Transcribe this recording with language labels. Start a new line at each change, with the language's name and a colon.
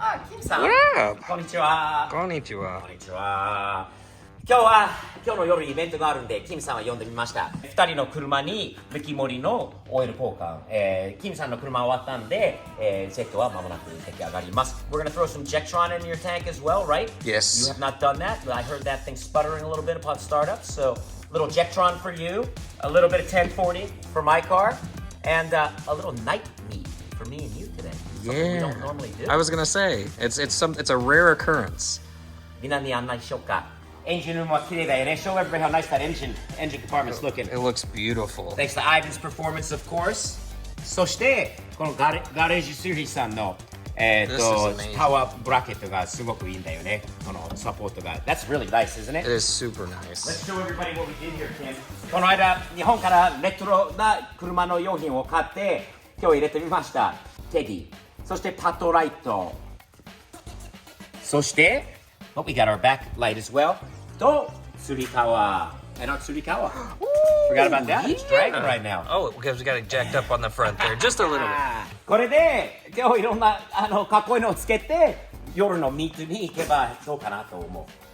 Japanese: キムさん。こんにちは。こんにちは。こんにちは。今日の夜イベントがあるんで、キムさんは呼んでみました。 2人の車にメキモリのオイル交換。キムさんの車終わったんで、Z は間もなく出来上がります。
English: We're gonna throw some Jectron in your tank as well, right? Yes. You have not done that, but I heard that thing sputtering a little bit upon startup. So, little Jectron for you, a little bit of 1040 for my car, and a little night meet for me and you today. Something we don't normally do. I was gonna say it's a rare occurrence.
Japanese: みんなに案内しようか。エンジンルームは綺麗だよね。
English: Show everybody how nice that engine compartment's looking. It looks beautiful. Thanks to Ivan's performance, of course.
Japanese: そしてこのガレージスリーさんのパワーブラケットがすごくいいんだよね。このサポートが。
English: That's really nice, isn't it? It is super nice. Let's show everybody what we did here, Kim.
Japanese: この間日本からレトロな車の用品を買って今日入れてみました。テディ、そしてパトライト、そして
English: we got our backlight as well.
Japanese: とつり革。つり革。
English: Forgot about that. It's dragging right now. Oh, because we got it jacked up on the front there, just a little bit.
Japanese: これで今日いろんなかっこいいのをつけて夜のミートに行けばどうかなと思う。